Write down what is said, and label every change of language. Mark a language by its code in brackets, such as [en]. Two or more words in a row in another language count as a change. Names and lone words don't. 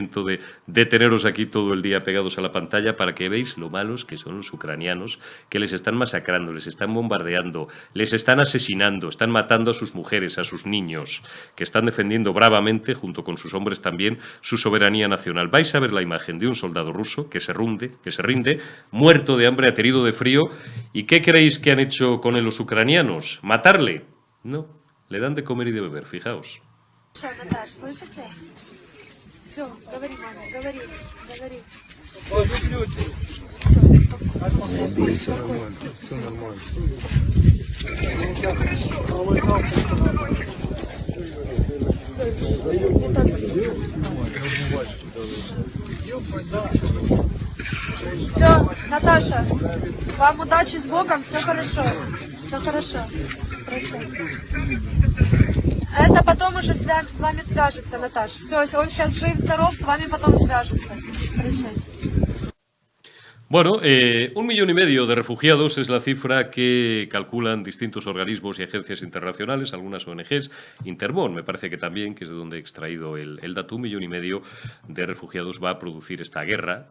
[es] de teneros aquí todo el día pegados a la pantalla para que veáis lo malos que son los ucranianos, que les están masacrando, les están bombardeando, les están asesinando, están matando a sus mujeres, a sus niños, que están defendiendo bravamente, junto con sus hombres también, su soberanía nacional. Vais a ver la imagen de un soldado ruso que se rinde, muerto de hambre, aterido de frío. ¿Y qué creéis que han hecho con él los ucranianos? ¿Matarle? No, le dan de comer y de beber, fijaos. [ru] Наташ, слышите? Все, говори, мама, говори. Все нормально. Все, Наташа, вам удачи с Богом, все хорошо. Все хорошо. Хорошо. Это потом уже с вами свяжется, Наташа. Все, если он сейчас жив-здоров, с вами потом свяжется. Прощайся. [es] Bueno, 1,5 millones de refugiados es la cifra que calculan distintos organismos y agencias internacionales, algunas ONGs. Intermón, me parece que también, que es de donde he extraído el dato, 1,5 millones de refugiados va a producir esta guerra.